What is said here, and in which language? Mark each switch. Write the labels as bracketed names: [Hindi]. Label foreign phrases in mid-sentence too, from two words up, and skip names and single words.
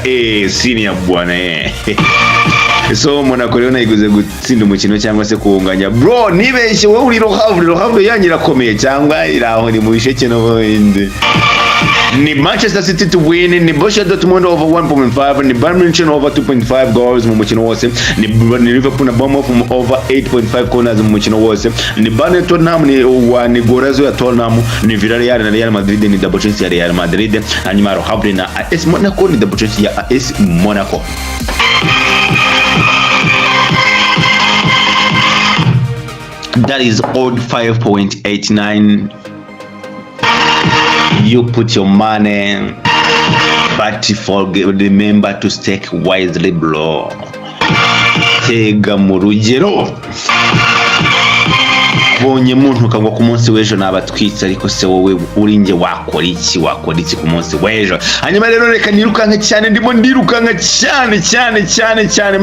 [Kinyarwanda] Senior bwana. So Monaco rero nayiguze gutsinda umukino cyangwa se kuwunganya bro. Nibeshye wowe uri rohavre yangira komeye cyangwa iraho ni mu bisheke no bindi. Ni Manchester City [English] to win, [Kinyarwanda] ni Borussia Dortmund [English] over 1.5, [Kinyarwanda] ni Bayern Munich [English] over 2.5 goals [Kinyarwanda] mu mukino wose, ni Liverpool na Bournemouth [English] over 8.5 corners [Kinyarwanda] mu mukino wose, ni Burnley Tottenham ni gorazo ya Tottenham, ni Villarreal na Real Madrid ni [English] double chance [Kinyarwanda] ya Real Madrid, hanyuma rohavre na AS Monaco ni [English] double chance [Kinyarwanda] ya AS Monaco. [English] That is odd 5.89. You put your money, but remember to stake wisely, bro. [Kinyarwanda] Tega murugero. Bonye muntu kagwa ku munsi w'ejo nabatwitse, ariko se wowe uri nge wakora iki ku munsi w'ejo. Hanyuma rero reka nirukanka cyane, ndimo ndirukanka cyane.